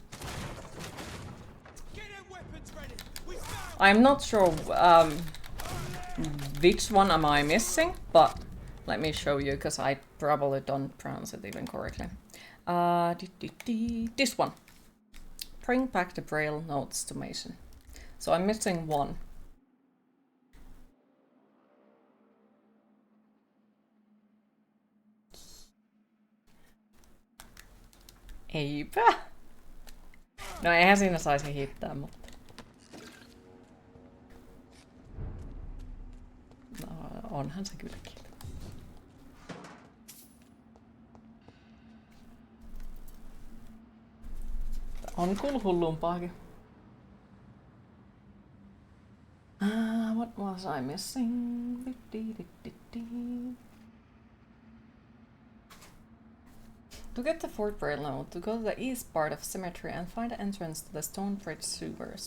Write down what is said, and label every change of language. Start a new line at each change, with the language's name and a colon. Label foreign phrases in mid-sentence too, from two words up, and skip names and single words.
English: I'm not sure which one am I missing, but let me show you, because I probably don't pronounce it even correctly. This one. Bring back the Braille notes to Mason. So I'm missing one.
Finnish: Eipä. No eihän siinä saisi hittää, mutta... No, onhan se kylläkin. On kyllä hullumpaakin.
English: What was I missing? To get the Fort Braille note, to go to the east part of cemetery and find the entrance to the Stone Bridge sewers.